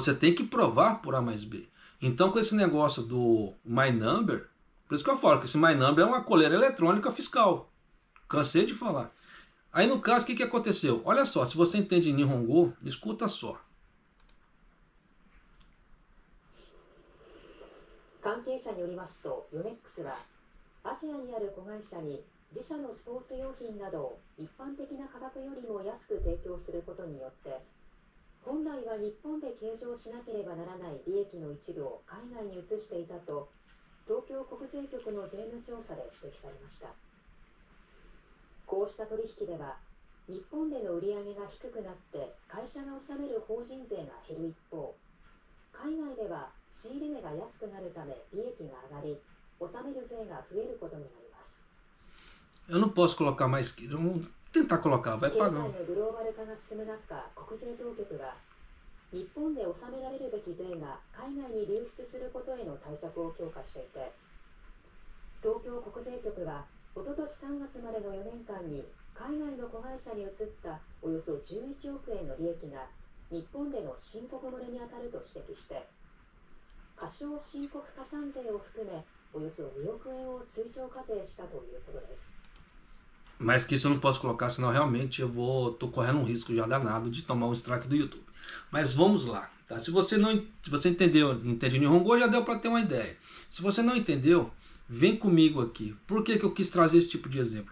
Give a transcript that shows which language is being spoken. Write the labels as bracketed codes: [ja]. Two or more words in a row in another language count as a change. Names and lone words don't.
[pt] Você tem que provar por A mais B. Então, com esse negócio do My Number, por isso que eu falo que esse My Number é uma coleira eletrônica fiscal. Cansei de falar. Aí, no caso, o que aconteceu? Olha só, se você entende Nihongo, escuta só. [ja] 係者によりますと、ヨネックスはアジアにある子会社に自社のスポーツ用品などを一般的な価格よりも安く提供することによって、本来は日本で計上しなければならない利益の一部を海外に移していたと、東京国税局の税務調査で指摘されました。こうした取引では、日本での売上が低くなって会社が納める法人税が減る一方、海外では仕入れ値が安くなるため利益が上がり、納める税が増えることになります。 [pt] Eu não posso colocar mais que. Vamos tentar colocar, vai [ja] 経済 [pt] pagar. [ja] のグローバル化が進む中、国税当局は日本で納められるべき税が海外に流出することへの対策を強化していて、東京国税局はおととし3月までの4年間に海外の子会社に移ったおよそ11億円の利益が日本での申告漏れに当たると指摘して、過少申告加算税を含めおよそ2億円を追徴課税したということです。 [pt] Mas que isso eu não posso colocar, senão realmente tô correndo um risco já danado de tomar um strike do YouTube. Mas vamos lá, tá? Se você entende Nihongo, já deu para ter uma ideia. Se você não entendeu, vem comigo aqui. Por que eu quis trazer esse tipo de exemplo?